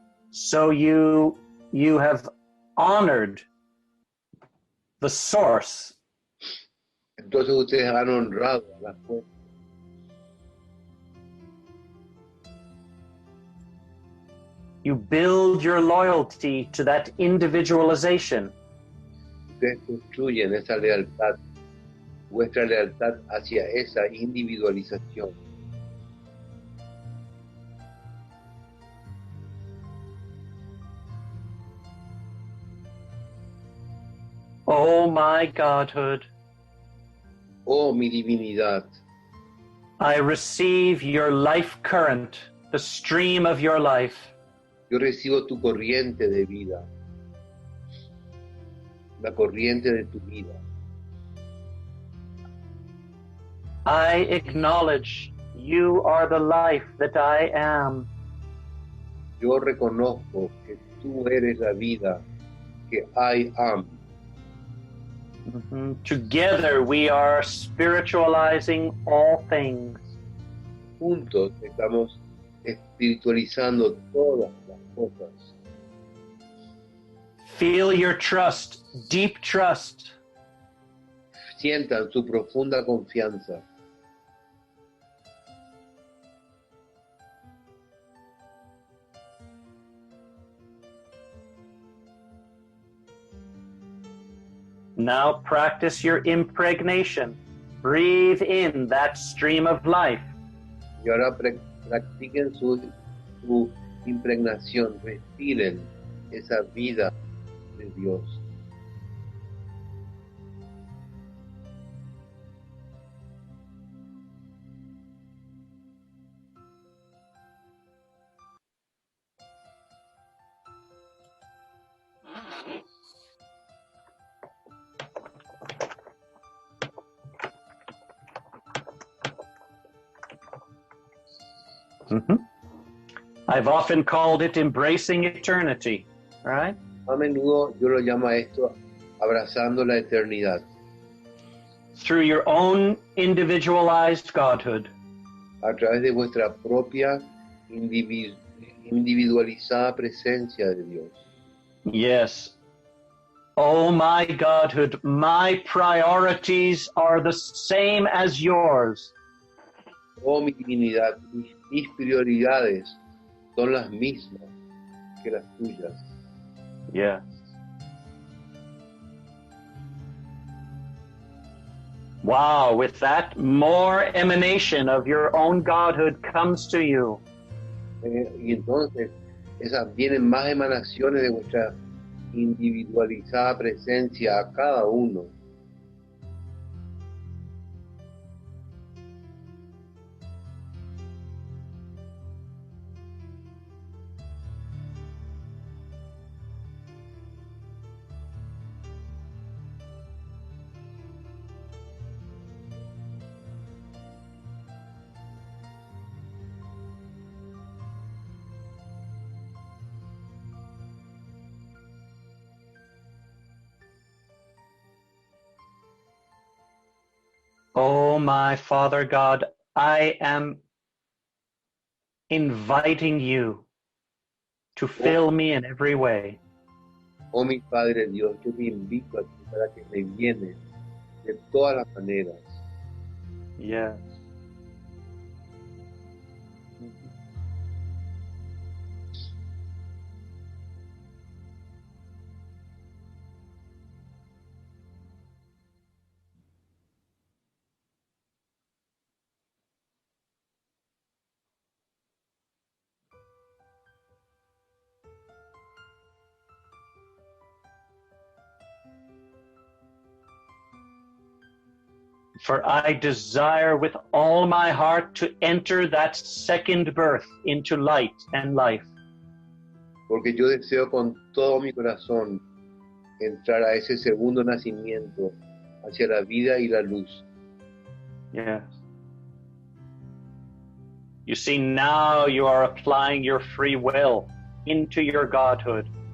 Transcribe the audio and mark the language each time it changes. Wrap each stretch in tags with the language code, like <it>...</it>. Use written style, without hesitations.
<en>So you have honored the source.</en> <es>Entonces ustedes han honrado a la fuente.</es> <en>You build your loyalty to that individualization.</en> <es>Ustedes construyen esa lealtad, vuestra lealtad hacia esa individualización.</es> <en>Oh, my godhood,</en> <es>Oh, mi divinidad,</es> <en>I receive your life current, the stream of your life.</en> <es>yo recibo tu corriente de vida, la corriente de tu vida.</es> <en>I acknowledge you are the life that I am.</en> <es>Yo reconozco que tú eres la vida que</es> <en>I am. Together we are spiritualizing all things.</en> <es>Juntos estamos espiritualizando todas las cosas.</es> <en>Feel your trust, deep trust.</en> <es>Sientan su profunda confianza.</es> <en>Now practice your impregnation. Breathe in that stream of life.</en> <es>Y ahora practiquen su impregnación, respiren esa vida de Dios.</es> <en>I've often called it embracing eternity, right?</en> <es>A menudo yo lo llamo a esto abrazando la eternidad.</es> <en>Through your own individualized godhood.</en> <es>A través de vuestra propia individualizada presencia de Dios.</es> <en>Yes. Oh, my godhood, my priorities are the same as yours.</en> <es>Oh, mi divinidad, mis prioridades son las mismas que las tuyas.</es> <en>Yes. Wow, with that, more emanation of your own godhood comes to you.</en> <es>Y entonces, vienen más emanaciones de vuestra individualizada presencia a cada uno.</es> <en>Oh, my Father God, I am inviting you to fill me in every way.</en> <es>Oh, mi Padre Dios, yo te invito a ti para que me llenes de todas las maneras.</es> <en>Yes. For I desire with all my heart to enter that second birth into light and life.</en> <es>Porque yo deseo con todo mi corazón entrar a ese segundo nacimiento hacia la vida y la luz.</es> <en>Yes. You see, now you are applying your free will into your godhood.</en>